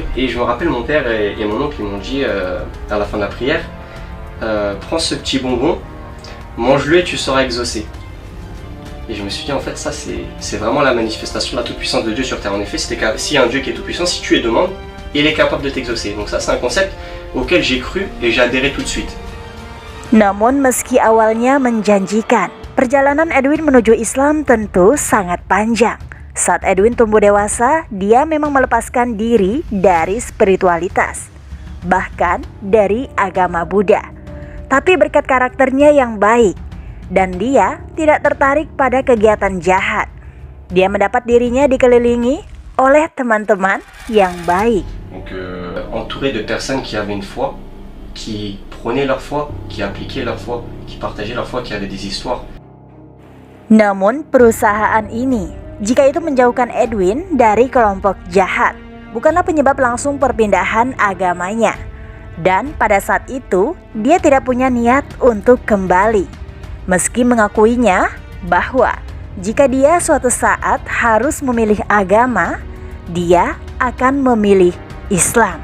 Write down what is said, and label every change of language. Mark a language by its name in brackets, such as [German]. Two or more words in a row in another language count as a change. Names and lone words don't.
[French] Et je me rappelle, mon père et mon oncle, ils m'ont dit à la fin de la prière, prends ce petit bonbon, mange-le et tu seras exaucé. Et je me suis dit, en fait, ça c'est vraiment la manifestation de la toute-puissance de Dieu sur terre. En effet, s'il y a un Dieu qui est tout-puissant, si tu lui demandes, il est capable de t'exaucer. Donc ça, c'est un concept auquel j'ai cru et j'ai adhéré tout de suite. [Indonesian] Namun meski awalnya menjanjikan, perjalanan Edwin menuju Islam tentu sangat panjang. Saat Edwin tumbuh dewasa, dia memang melepaskan diri dari spiritualitas, bahkan dari agama Buddha. Tapi berkat karakternya yang baik, dan dia tidak tertarik pada kegiatan jahat. Dia mendapat dirinya dikelilingi oleh teman-teman yang baik. [French] Donc entouré de personnes qui avaient une foi, qui prônaient leur foi, qui appliquaient leur foi, qui partageaient leur foi, qui avaient des histoires. [Indonesian] Namun perusahaan ini, jika itu menjauhkan Edwin dari kelompok jahat, bukanlah penyebab langsung perpindahan agamanya. Dan pada saat itu, dia tidak punya niat untuk kembali. Meski mengakuinya bahwa jika dia suatu saat harus memilih agama, dia akan memilih Islam.